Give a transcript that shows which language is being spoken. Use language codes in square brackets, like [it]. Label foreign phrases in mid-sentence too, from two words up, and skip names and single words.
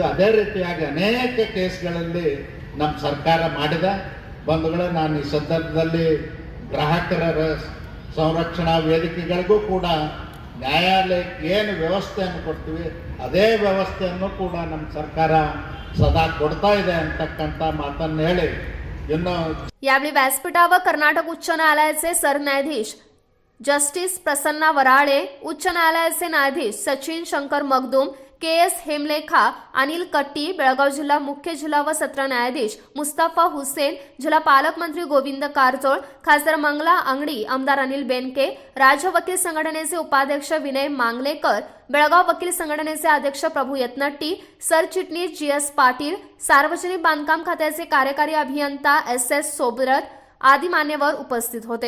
[kn] ಅದೇ ರೀತಿಯಾಗಿ ಅನೇಕ ಕೇಸ್ಗಳಲ್ಲಿ ನಮ್ಮ ಸರ್ಕಾರ ಮಾಡಿದೆ। ಬಂಧುಗಳೇ, ನಾನು ಈ ಸಂದರ್ಭದಲ್ಲಿ ಗ್ರಾಹಕರ ಸಂರಕ್ಷಣಾ ವೇದಿಕೆಗಳಿಗೂ ಕೂಡ ನ್ಯಾಯಾಲಯಕ್ಕೆ ಏನು ವ್ಯವಸ್ಥೆಯನ್ನು ಕೊಡ್ತೀವಿ ಅದೇ ವ್ಯವಸ್ಥೆಯನ್ನು ಕೂಡ ನಮ್ಮ ಸರ್ಕಾರ ಸದಾ ಕೊಡ್ತಾ ಇದೆ ಅಂತಕ್ಕಂಥ ಮಾತನ್ನು ಹೇಳಿ [mr] यावेळी व्यासपीठावर कर्नाटक उच्च न्यायालयाचे सरन्यायाधीश जस्टिस प्रसन्ना वराळे, उच्च न्यायालयाचे न्यायाधीश सचिन शंकर मगदूम, KS हेमलेखा, अनिल कट्टी, बेळगाव जिल्हा मुख्य जिल्हा व सत्र न्यायाधीश मुस्तफा हुसेन, जिल्हा पालकमंत्री गोविंद कारजोळ, खासदार मंगला अंगडी, आमदार अनिल बेनके, राज्य वकील संघटनेचे उपाध्यक्ष विनय मांगलेकर, बेळगाव वकील संघटनेचे अध्यक्ष प्रभू यत्नट्टी, सरचिटणीस GS पाटील, सार्वजनिक बांधकाम खात्याचे कार्यकारी अभियंता SS सोबरत आदी मान्यवर उपस्थित होते.